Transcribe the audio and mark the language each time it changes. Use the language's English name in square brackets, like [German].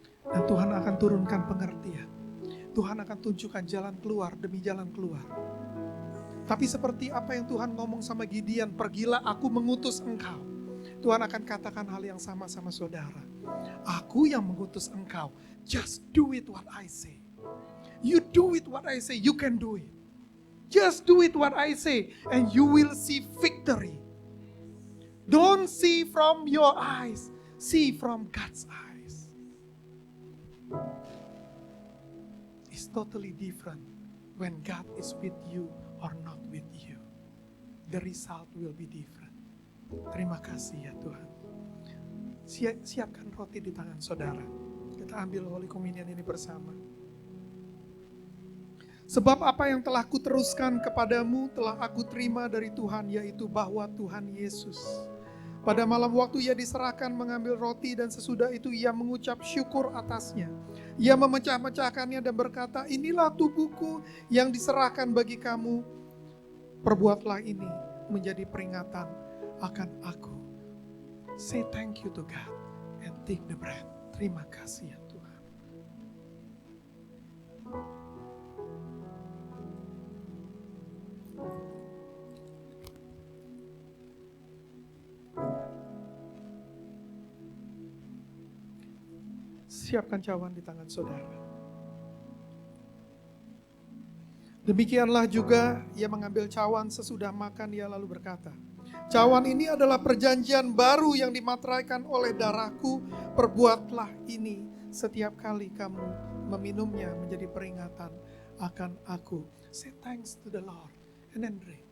[Indonesian] Dan Tuhan akan turunkan pengertian. Tuhan akan tunjukkan jalan keluar demi jalan keluar. Tapi seperti apa yang Tuhan ngomong sama Gideon, pergilah aku mengutus engkau. Tuhan akan katakan hal yang sama sama saudara. Aku yang mengutus engkau. [English] Just do it what I say. You do it what I say, you can do it. Just do it what I say and you will see victory. Don't see from your eyes, see from God's eyes. It's totally different when God is with you or not with you. The result will be different. [Indonesian] Terima kasih ya Tuhan. Siapkan roti di tangan saudara. Kita ambil Holy Communion ini bersama. Sebab apa yang telah kuteruskan kepadamu telah aku terima dari Tuhan, yaitu bahwa Tuhan Yesus pada malam waktu ia diserahkan mengambil roti dan sesudah itu ia mengucap syukur atasnya. Ia memecah-mecahkannya dan berkata, inilah tubuhku yang diserahkan bagi kamu. Perbuatlah ini menjadi peringatan akan aku. [English] Say thank you to God and take the bread. [Indonesian] Terima kasih ya Tuhan. Siapkan cawan di tangan saudara. Demikianlah juga ia mengambil cawan sesudah makan, ia lalu berkata, cawan ini adalah perjanjian baru yang dimateraikan oleh darahku. Perbuatlah ini setiap kali kamu meminumnya menjadi peringatan akan aku. [English] Say thanks to the Lord and then drink.